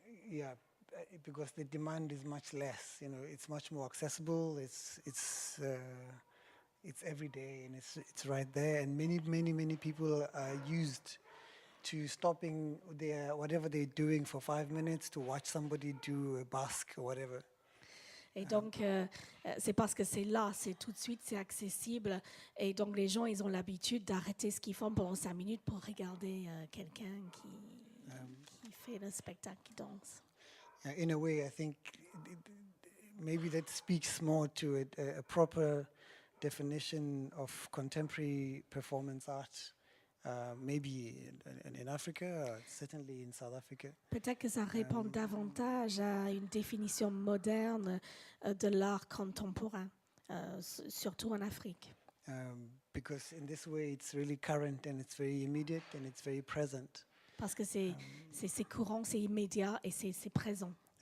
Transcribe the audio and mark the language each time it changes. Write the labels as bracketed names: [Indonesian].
[English] Yeah, because the demand is much less. You know, it's much more accessible. It's every day, and it's right there. And many people are used to stopping whatever they're doing for 5 minutes to watch somebody do a busk or whatever. [French] Et donc, c'est parce que c'est là, c'est tout de suite, c'est accessible. Et donc, les gens, ils ont l'habitude d'arrêter ce qu'ils font pendant 5 minutes pour regarder quelqu'un qui fait le spectacle, qui danse. [English] In a way, I think maybe that speaks more to a proper definition of contemporary performance art, maybe in Africa, certainly in South Africa. [French] Peut-être que ça répond davantage à une définition moderne de l'art contemporain, surtout en Afrique. [English] Because in this way it's really current and it's very immediate and it's very present. [French] Parce que c'est courant, c'est immédiat et c'est présent.